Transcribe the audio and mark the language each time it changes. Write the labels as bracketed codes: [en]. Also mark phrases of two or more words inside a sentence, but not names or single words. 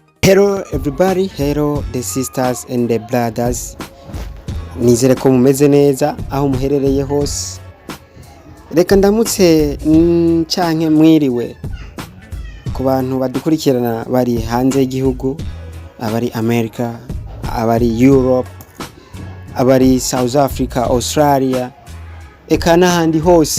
[en] Hello everybody, hello the sisters and the brothers. [rn] Nizere ko mumeze neza aho muherereye hose. Reka ndamutse canke mwiriwe ku bantu badukurikirana bari hanze y'igihugu, abari America, abari Europe, abari South Africa, Australia, eka n'ahandi hose.